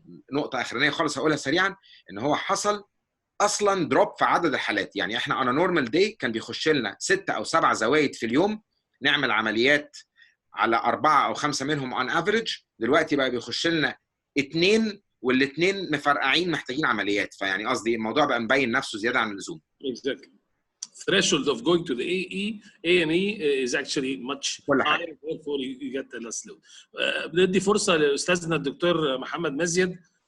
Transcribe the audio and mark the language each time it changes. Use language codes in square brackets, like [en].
[ar] النقطه اخرانيه خالص هقولها سريعا، ان هو حصل اصلا دروب في عدد الحالات. يعني احنا [en] on a normal day [ar] كان بيخش لنا 6 أو 7 زوايد في اليوم نعمل عمليات على 4 أو 5 منهم [en] on average، [ar] دلوقتي بقى بيخش لنا 2 والاثنين مفرقعين محتاجين عمليات. فيعني قصدي الموضوع بقى مبين نفسه زياده عن اللزوم. [en] Exactly. Threshold of going to the A&E is actually much higher, therefore you get less load. [ar] بدي فرصه لاستاذنا الدكتور محمد مزيد.